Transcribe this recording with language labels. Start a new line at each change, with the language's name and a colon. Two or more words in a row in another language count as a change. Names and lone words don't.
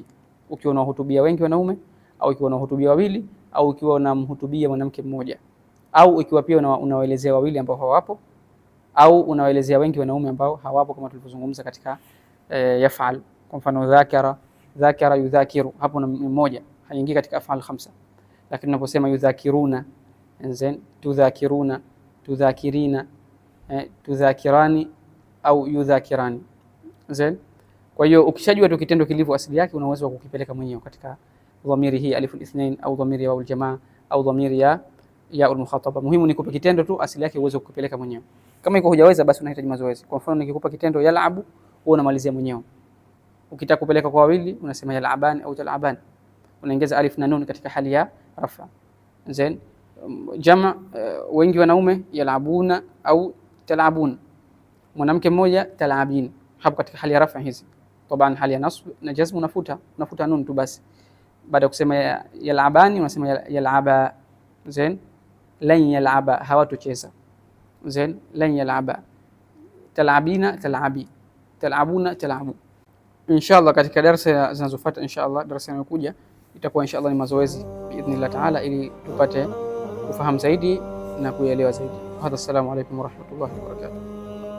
Swahili: Ukiwa unahutubia wengi wanaume, au ukiwa unahutubia wawili, au ukiwa unamhutubia mwanamke mmoja, au ikiwa pia unawaelezea wawili ambao hawapo, au unawaelezea wengi wanaume ambao hawapo, kama tulivyozungumza katika yaf'al. Kwa mfano
Arabic: ذكر يذكر,
Swahili: hapo na mmoja haingii katika
Arabic: أفعال خمسة.
Swahili: Lakini unaposema yudhakiruna, enzen
Arabic: تذكرون، تذكرين، تذكران
Swahili: au yudhakirani. Zain, kwa hiyo ukishajua tu kitendo kilivyo asili yake, una uwezo wa kukipeleka mwenyewe katika dhamiri hii
Arabic: ألف الاثنين
Swahili: au dhamiri ya al-jamaa au dhamiri ya al-mukhataba. Muhimu ni kupa kitendo tu asili yake uweze kukipeleka mwenyewe. Kama iko hujaweza, basi unahitaji mazoezi. Kwa mfano nikikupa kitendo yalabu, wewe unamalizia mwenyewe. Ukitaka kupeleka kwa wawili unasema yalaban au talaban, unaongeza alif na nun katika hali ya rafa. Zain, jamaa wengi wanaume yalabuna au talabun, mwanamke mmoja talabin, hapo katika hali ya rafa hizi. Taban hali ya nasb na jazm unafuta nun tu basi. Baada ya kusema yalabani unasema yalaba. Zain,
Arabic: لن يلعبا,
Swahili: hawatocheza. Zain,
Arabic: لن يلعبا. تلعبين تلعبي، تلعبون تلعبوا.
Swahili: Inshallah katika darasa zinazofuata, inshallah darasa inayokuja itakuwa inshallah ni mazoezi
Arabic: بإذن الله تعالى,
Swahili: ili tupate kufahamu zaidi na kuelewa zaidi.
Arabic: هذا، السلام عليكم ورحمة الله وبركاته.